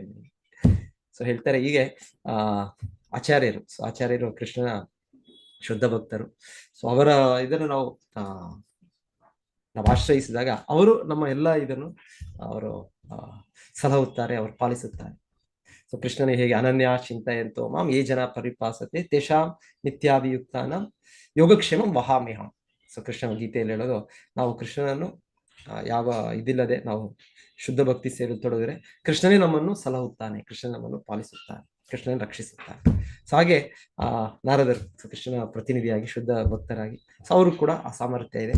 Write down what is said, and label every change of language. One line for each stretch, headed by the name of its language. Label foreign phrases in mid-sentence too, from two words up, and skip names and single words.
Kannada: ಸೊ ಹೇಳ್ತಾರೆ ಹೀಗೆ ಆ ಆಚಾರ್ಯರು ಕೃಷ್ಣನ ಶುದ್ಧ ಭಕ್ತರು. ಸೊ ಅವರ ಇದನ್ನು ನಾವು ಆಶ್ರಯಿಸಿದಾಗ ಅವರು ನಮ್ಮ ಎಲ್ಲ ಇದನ್ನು ಅವರು ಸಲಹುತ್ತಾರೆ, ಅವರು ಪಾಲಿಸುತ್ತಾರೆ. ಸೊ ಕೃಷ್ಣನೇ ಹೇಗೆ
Sanskrit: ಅನನ್ಯ ಚಿಂತೆಯಂತೋ ಮಾಂ ಯೇ ಜನ ಪರಿಪಾಸತೆ ತೇಷಾಂ ನಿತ್ಯಾಭಿಯುಕ್ತಾನಾಂ ಯೋಗಕ್ಷೇಮಂ ವಹಾಮ್ಯಹಂ.
Kannada: ಸೊ ಕೃಷ್ಣನ ಗೀತೆಯಲ್ಲಿ ಹೇಳೋದು, ನಾವು ಕೃಷ್ಣನನ್ನು ಯಾವ ಇದಿಲ್ಲದೆ ನಾವು ಶುದ್ಧ ಭಕ್ತಿ ಸೇರುತ್ತೊಡಗಿದ್ರೆ ಕೃಷ್ಣನೇ ನಮ್ಮನ್ನು ಸಲಹುತ್ತಾನೆ, ಕೃಷ್ಣ ನಮ್ಮನ್ನು ಪಾಲಿಸುತ್ತಾನೆ, ಕೃಷ್ಣನ ರಕ್ಷಿಸುತ್ತಾನೆ. ಸೊ ಹಾಗೆ ನಾರದರು ಕೃಷ್ಣನ ಪ್ರತಿನಿಧಿಯಾಗಿ ಶುದ್ಧ ಭಕ್ತರಾಗಿ, ಸೊ ಅವರು ಕೂಡ ಆ ಸಾಮರ್ಥ್ಯ ಇದೆ.